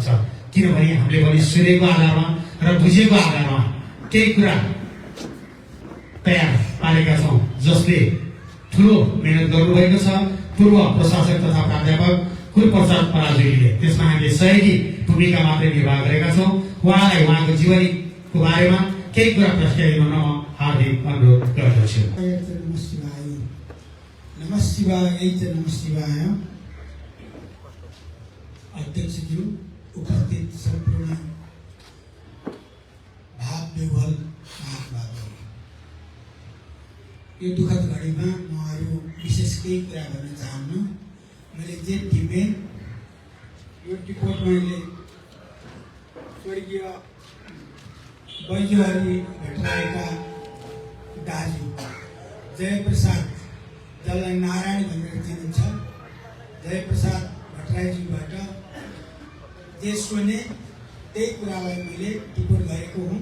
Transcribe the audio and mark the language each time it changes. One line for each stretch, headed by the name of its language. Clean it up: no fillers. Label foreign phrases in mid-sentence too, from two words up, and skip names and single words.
Nepali: किनभने हामीले पनि सुनेको आधारमा र बुझेको आधारमा केही कुरा तयार पारेका छौँ। जसले ठुलो मेहनत गर्नुभएको छ पूर्व प्रशासक तथा प्राध्यापक कुलप्रसाद पराजुलीले। त्यसमा हामीले सहयोगी भूमिका मात्रै निर्वाह गरेका छौँ। उहाँलाई उहाँको जीवनीको बारेमा केही कुरा प्रस्तावित गर्न म हार्दिक अनुरोध गर्दछु।
Sanskrit: नमः शिवाय नमः शिवाय।
Nepali: अध्यक्षज्यू, उपस्थित सम्पूर्ण भाव विह्वल महानुभावहरू, यो दुःखद घडीमा म अरू विशेष केही कुरा गर्न चाहन्न। मैले जे टिपेँ यो टिपोट मैले स्वर्गीय बैजहरी भट्टराईका दाजु जयप्रसाद, जसलाई नारायण भनेर चिनिन्छ, जयप्रसाद भट्टराईजीबाट जे सुने त्यही कुरालाई मैले टिप्पण गरेको हुँ।